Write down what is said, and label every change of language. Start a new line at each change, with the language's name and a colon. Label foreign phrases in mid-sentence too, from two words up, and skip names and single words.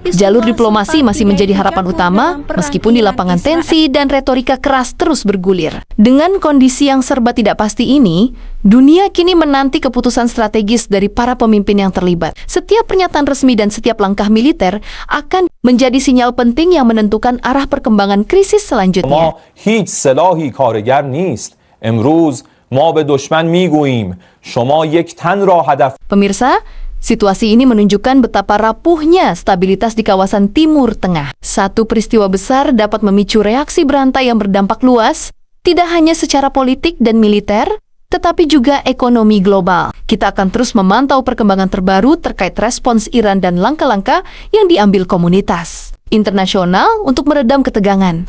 Indonesian: Jalur diplomasi masih menjadi harapan utama, meskipun di lapangan tensi dan retorika keras terus bergulir. Dengan kondisi yang serba tidak pasti ini, dunia kini menanti keputusan strategis dari para pemimpin yang terlibat. Setiap pernyataan resmi dan setiap langkah militer akan menjadi sinyal penting yang menentukan arah perkembangan krisis selanjutnya.
Persian: هیچ سلاحی کارگر نیست. امروز ما به دشمن میگوییم شما یک تن را هدف.
Indonesian: Pemirsa, situasi ini menunjukkan betapa rapuhnya stabilitas di kawasan Timur Tengah. Satu peristiwa besar dapat memicu reaksi berantai yang berdampak luas, tidak hanya secara politik dan militer, tetapi juga ekonomi global. Kita akan terus memantau perkembangan terbaru terkait respons Iran dan langkah-langkah yang diambil komunitas internasional untuk meredam ketegangan.